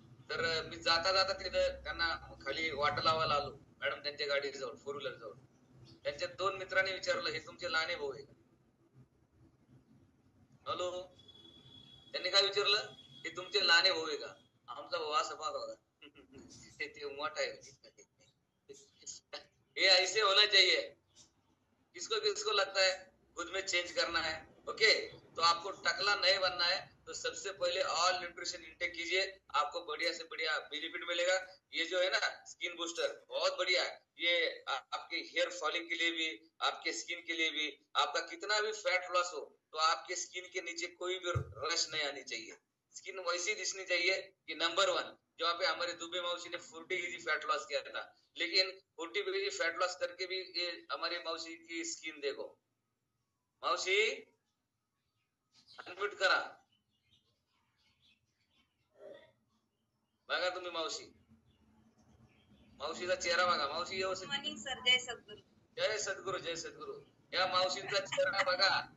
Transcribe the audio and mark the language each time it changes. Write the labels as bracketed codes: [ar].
[mr] तर मी जाता जाता तिथं त्यांना खाली वाट लावायला आलो मॅडम त्यांच्या गाडीजवळ, 4 व्हीलर जवळ. त्यांच्या 2 मित्रांनी विचारलं, हे तुमचे लहाने भाऊ आहे? हॅलो, त्यांनी काय विचारलं, हे तुमचे लहाने भाऊ आहे का? आमचा भाऊ असं पाहत होता, ते मोठा आहे. [hi] ये ऐसे होना चाहिए. किसको किसको लगता है खुद में चेंज करना है, ओके? तो आपको टकला नहीं बनना है, तो सबसे पहले ऑल न्यूट्रिशन इंटेक कीजिए, आपको बढ़िया से बढ़िया बेनिफिट मिलेगा. ये जो है ना स्किन बूस्टर बहुत बढ़िया है. ये आपके हेयर फॉलिंग के लिए भी, आपके स्किन के लिए भी, आपका कितना भी फैट लॉस हो तो आपके स्किन के नीचे कोई भी रश नहीं आनी चाहिए. स्किन वैसी दिखनी चाहिए कि नंबर 1. जहाँ पे हमारे दुबे मौसी ने 40 kg फैट लॉस किया था, लेकिन 40 kg फैट लॉस करके भी ये हमारी मौसी की स्किन देखो. [mr] मौसी अनम्यूट करा, बघा तुम्ही मावशी, मावशीचा चेहरा बघा. मावशी व्यवस्थित. मॉर्निंग सर, जय सद्गुरू. जय सद्गुरू, जय सद्गुरू. या मावशीचा चेहरा बघा.